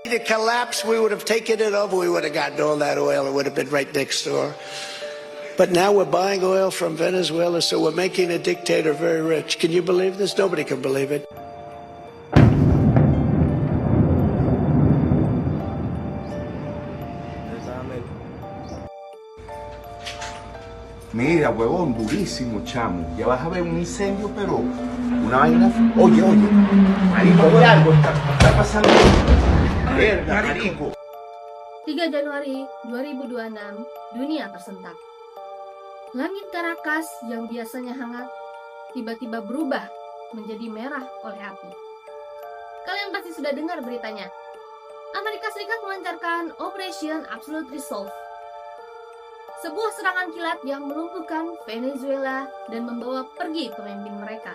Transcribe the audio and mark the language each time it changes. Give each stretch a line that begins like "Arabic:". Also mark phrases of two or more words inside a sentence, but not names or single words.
English: collapsed, we would have taken it over. We would have gotten all that oil. It would have been right next door. But now we're buying oil from Venezuela, so we're making a dictator very rich. Can you believe this? Nobody can believe it.
Spanish: Mira, huevón, durísimo, chamo. Ya vas a ver un incendio, pero una vaina... Oye, marico, algo está pasando. Verga, marico.
Indonesian: 3 Januari 2026, dunia tersentak. Langit Caracas yang biasanya hangat, tiba-tiba berubah menjadi merah oleh api. Kalian pasti sudah dengar beritanya. Amerika Serikat melancarkan Operation Absolute Resolve, sebuah serangan kilat yang melumpuhkan Venezuela dan membawa pergi pemimpin mereka.